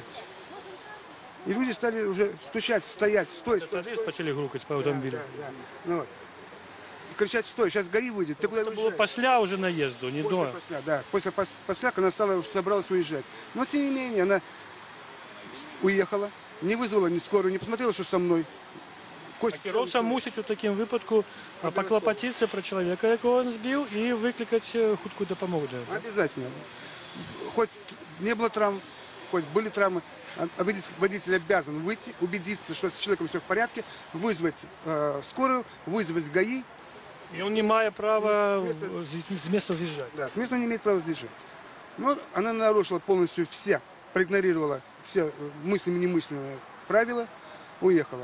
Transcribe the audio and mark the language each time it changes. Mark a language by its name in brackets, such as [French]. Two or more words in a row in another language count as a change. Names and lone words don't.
[Russian] И люди стали уже стучать, стоять, стой, стой. Тогда начали грукать по автомобилю. Да, да. Ну, вот. И кричать: стой, сейчас ГАИ выйдет. Ты куда Это было уезжаешь? после уже наезду, не до. После, когда она стала, уже собралась уезжать. Но тем не менее, она уехала, не вызвала ни скорую, не посмотрела, что со мной. [Belarusian] Кіроўца мусіць у такім выпадку паклапаціцца пра чалавека, якого он збіў, і выклікаць хуткую дапамогу. [Russian] Обязательно. Хоть не было травм, хоть были травмы, водитель обязан выйти, убедиться, что с человеком все в порядке, вызвать скорую, вызвать ГАИ. И он не имеет права с места съезжать. Да, с места он не имеет права съезжать. Но она нарушила полностью все, проигнорировала все мыслимые и немыслимые правила, уехала.